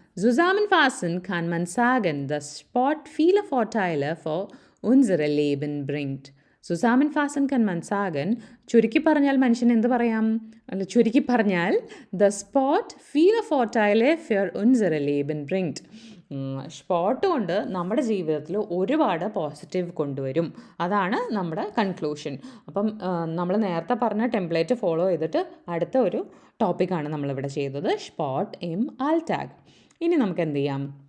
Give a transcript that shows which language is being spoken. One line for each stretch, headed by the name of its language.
German: Zusammenfassend kann man sagen, dass Sport viele Vorteile für unsere Leben bringt. Zusammenfassend kann man sagen,
Malayalam: ചുരുക്കി പറഞ്ഞാൽ മനുഷ്യൻ എന്ത് പറയാം? ചുരുക്കി പറഞ്ഞാൽ
German: the sport viele Vorteile für unsere Leben bringt.
Malayalam: Spot കൊണ്ട് നമ്മുടെ ജീവിതത്തിൽ ഒരുപാട് പോസിറ്റീവ് കൊണ്ടുവരും. അതാണ് നമ്മുടെ കൺക്ലൂഷൻ. അപ്പം നമ്മൾ നേരത്തെ പറഞ്ഞ ടെംപ്ലേറ്റ് ഫോളോ ചെയ്തിട്ട് അടുത്ത ഒരു ടോപ്പിക്കാണ് നമ്മളിവിടെ ചെയ്തത്, സ്പോട്ട് ഇം ആൾട്ടാഗ്. ഇനി നമുക്ക് എന്ത് ചെയ്യാം?